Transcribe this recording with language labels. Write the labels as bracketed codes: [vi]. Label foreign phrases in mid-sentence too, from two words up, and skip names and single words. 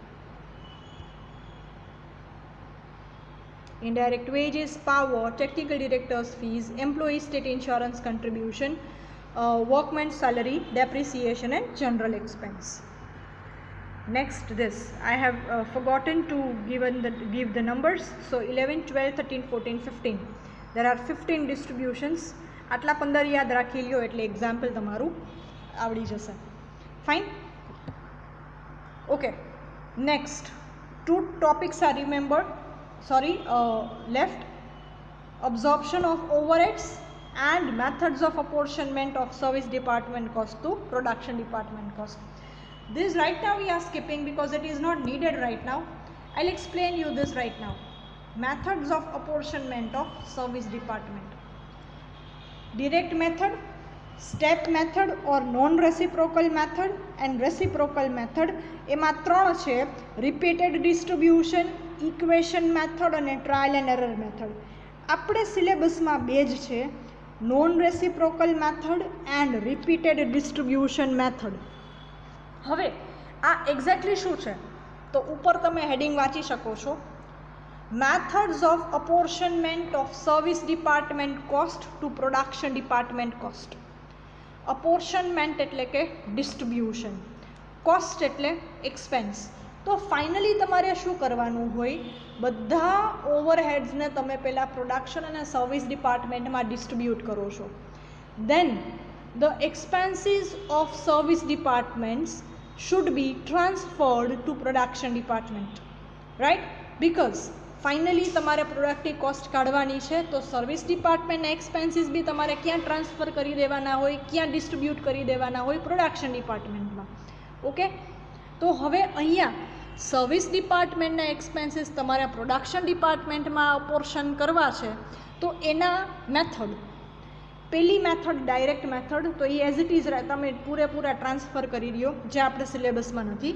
[en] Indirect wages, power, technical director's fees, employee state insurance contribution, workman's salary, depreciation and general expense. Next, this I have forgotten to give the numbers. So 11, 12, 13, 14, 15. There are 15 distributions. [gu] આટલા 15 યાદ રાખી લ્યો એટલે એક્ઝામ્પલ તમારું આવડી જશે. [en] Fine, okay. Next, 2 topics are remembered, left. Absorption of overheads and methods of apportionment of service department cost to production department cost. This right now we are skipping because it is not needed right now. I'll explain you this right now. Methods of apportionment of service department. Direct method, step method or non-reciprocal method and reciprocal method. [gu] એમાં 3 છે, [en] repeated distribution, equation method અને trial and error method. [gu] આપણે સિલેબસમાં 2 જ છે, [en] non-reciprocal method and repeated distribution method. [gu] હવે આ એક્ઝેક્ટલી શું છે તો ઉપર તમે હેડિંગ વાંચી શકો છો, [en] methods of apportionment of service department cost to production department cost. apportionment [gu] એટલે કે [en] distribution, cost એટલે expense. [gu] તો ફાઇનલી તમારે શું કરવાનું હોય, બધા ઓવરહેડ્સને તમે પહેલાં પ્રોડક્શન અને [en] service departmentમાં [gu] ડિસ્ટ્રીબ્યુટ કરો છો. [en] then the expenses of service departments should be transferred to production department, right. [gu] Because finally તમારે પ્રોડક્ટની કોસ્ટ કાઢવાની છે તો [en] service departmentના expenses [gu] બી તમારે ક્યાં ટ્રાન્સફર કરી દેવાના હોય, ક્યાં ડિસ્ટ્રીબ્યુટ કરી દેવાના હોય, [en] production departmentમાં. [gu] ઓકે, તો હવે અહીંયા [en] service departmentના expenses [gu] તમારે [en] production departmentમાં [gu] અપોર્શન કરવા છે તો એના મેથડ, પહેલી [en] method direct method, [gu] તો એ [en] as it is [gu] તમે પૂરેપૂરા ટ્રાન્સફર કરી દો જે આપણે સિલેબસમાં નથી.